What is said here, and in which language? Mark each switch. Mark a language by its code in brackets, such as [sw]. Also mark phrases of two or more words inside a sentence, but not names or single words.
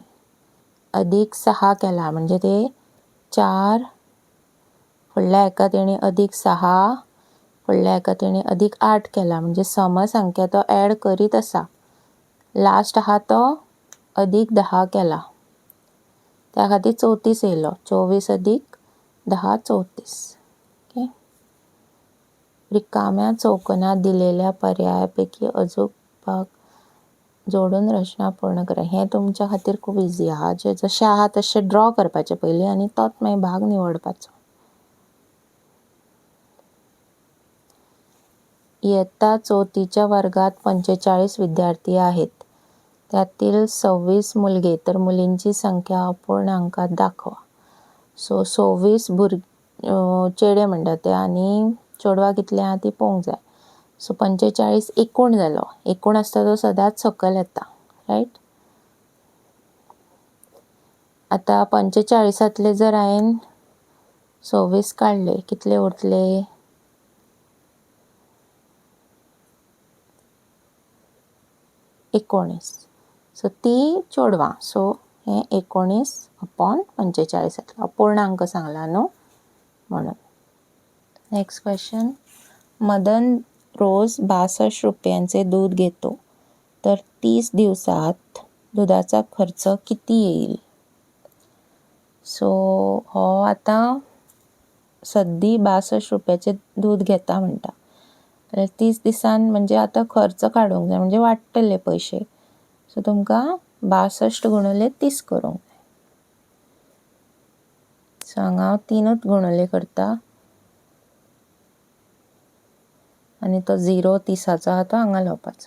[kok] +6 केला म्हणजे ते 4 फुडल्या हेका तेणी +6 फुडल्या हेका तेणी +8 केला म्हणजे समसंख्या तो ॲड करीत आसा. लास्ट आहा तो +10 केला. त्या खातीर 34 येयलो. 24 + 10 34. ओके. [mr] रिकाम्या चौकोनात दिलेल्या पर्यायापैकी अचूक भाग जोडून रचना पूर्ण करा. [kok] हें तुमच्या खातीर खूब इझी आहा. जशें आहा तशें ड्रॉ करपाचें पयलीं आनी तोच मागीर भाग निवडपाचो. [mr] इयत्ता 4थीच्या वर्गात 45 विद्यार्थी आहेत. त्यातील 26 मुलगे तर मुलींची संख्या अपूर्णांकात दाखवा. [kok] सो 26 चेडे म्हणटा ते आनी चेडवां कितले आहा ती पळोवंक जाय. सो 45 एकूण जालो. एकूण आसता तो सदांच सकयल येता, रायट. आतां 45तले जर हांवें 26 काडले कितले उरतले? 19. सो ती चेडवां. सो हें 19/45 जातलो. अपूर्णांक सांगला न्हू म्हणून. [en] next question. [mr] मदन रोज 62 रुपयांचे दूध घेतो तर 30 दिवसात दुधाचा खर्च किती येईल? [kok] सो हो आतां सद्दी 62 रुपयाचे दूध घेता म्हणटा. तर 30 दिसान म्हणजे आतां खर्च काडूंक जाय म्हणजे वाडटले पयशे. सो तुमकां 62 गुणिले 30 करूंक जाय. सो हांगा हांव 3च गुणिले करता आनी तो 0 30चा आहा तो हांगा लावपाचो.